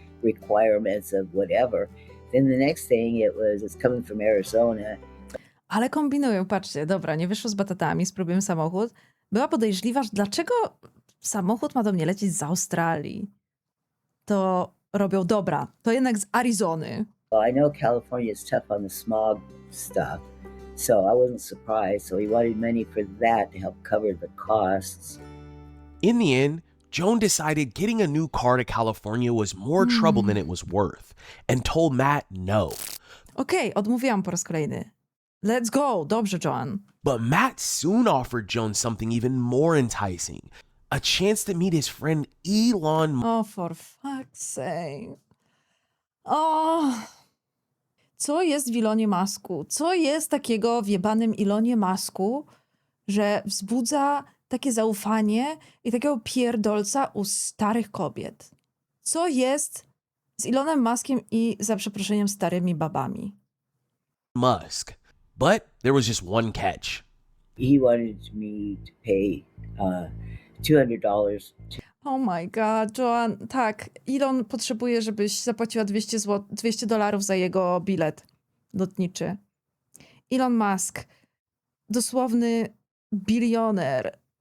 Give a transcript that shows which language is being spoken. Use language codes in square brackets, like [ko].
[en] Requirements of whatever. Then the next thing it's coming from Arizona. [pl] Ale kombinują, patrzcie, dobra, nie wyszło z batatami, spróbujemy samochód. Była podejrzliwa, że dlaczego samochód ma do mnie lecieć z Australii. To robią, dobra, to jednak z Arizony. [en] Well, I know California is tough on the smog stuff, so I wasn't surprised. So he wanted money for that to help cover the costs. In the end, Joan decided getting a new car to California was more trouble than it was worth and told Matt no. [pl] Okej, odmówiłam po raz kolejny. [en] Let's go, [pl] dobrze, [en] Joan. But Matt soon offered Joan something even more enticing, a chance to meet his friend Elon. Oh, for fuck's sake. [pl] O, co jest w Elonie Musku? Co jest takiego w jebanym Elonie Musku, że wzbudza takie zaufanie i takiego pierdolca u starych kobiet? Co jest z Elonem Muskiem i, za przeproszeniem, starymi babami? Musk. [en] But there was just one catch. He wanted me to pay $200 to Oh my god, [pl] Joan, tak, Elon potrzebuje, żebyś zapłaciła $200 za jego bilet lotniczy. Elon Musk, dosłowny bilioner.